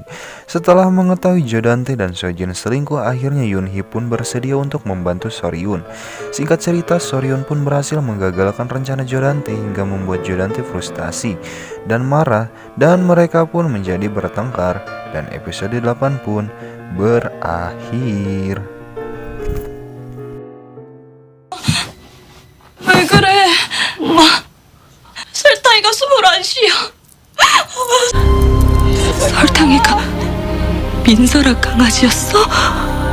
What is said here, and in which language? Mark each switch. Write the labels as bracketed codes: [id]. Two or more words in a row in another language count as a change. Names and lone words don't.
[id] Setelah mengetahui Jodante dan Seojin selingkuh, akhirnya Yun Hee pun bersedia untuk membantu Soryun. Singkat cerita, Soryun pun berhasil menggagalkan rencana Jodante hingga membuat Jodante frustasi dan marah, dan mereka pun menjadi bertengkar, dan episode 8 pun berakhir. [ko] 왜 그래? 엄마, 설탕이가 숨을 안 쉬어. 설탕이가 민설아 강아지였어?